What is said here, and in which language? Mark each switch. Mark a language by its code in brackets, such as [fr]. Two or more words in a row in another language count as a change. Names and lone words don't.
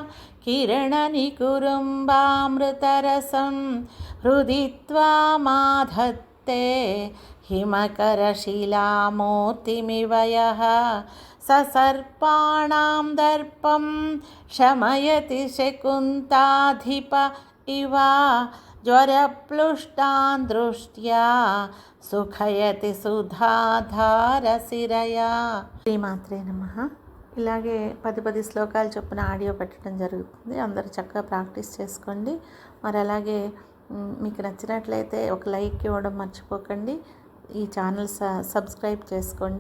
[sa] किरणनिकुरुम्बामृतरसं हृदि त्वामाधत्ते हिमकरशिलामूर्तिमिव यः ससर्पाणां दर्पं शमयति शकुन्ताधिप इव ज्वरप्लुष्टान् दृष्ट्या सुखयति सुधाधारसिरया. శ్రీమాత్రే నమః. [te] ఇలాగే 10 శ్లోకాలు చొప్పున ఆడియో పెట్టడం జరుగుతుంది. అందరూ చక్కగా ప్రాక్టీస్ చేసుకోండి. మరి అలాగే మీకు నచ్చినట్లయితే ఒక లైక్ ఇవ్వడం మర్చిపోకండి. ఈ ఛానల్ సబ్స్క్రైబ్ చేసుకోండి.